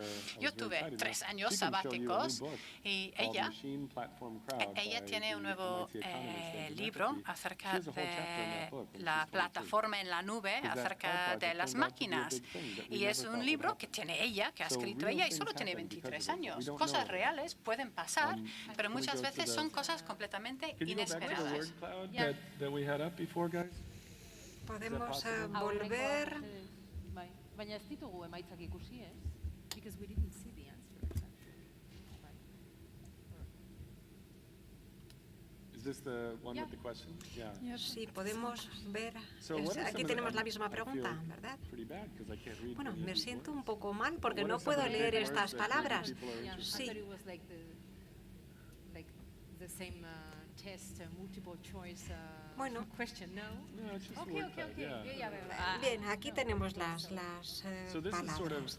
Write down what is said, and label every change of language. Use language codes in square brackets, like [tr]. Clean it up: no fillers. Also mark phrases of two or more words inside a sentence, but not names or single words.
[es] Yo tuve 3 años sabáticos y ella tiene un nuevo libro acerca de la plataforma en la nube, acerca de las máquinas. Y es un libro que tiene ella, que ha escrito ella, y solo tiene 23 años. Cosas reales pueden pasar, pero muchas veces son cosas completamente inesperadas. Podemos volver. [eu] Baina ez ditugu emaitzak ikusi, ez? [en] Because we didn't see the answers. Is this the one with the question? Yeah. [es] Sí, podemos ver. Aquí tenemos la misma pregunta, ¿verdad? Bueno, me siento un poco mal porque no puedo leer estas palabras. Sí. Bueno, bien, aquí tenemos las palabras.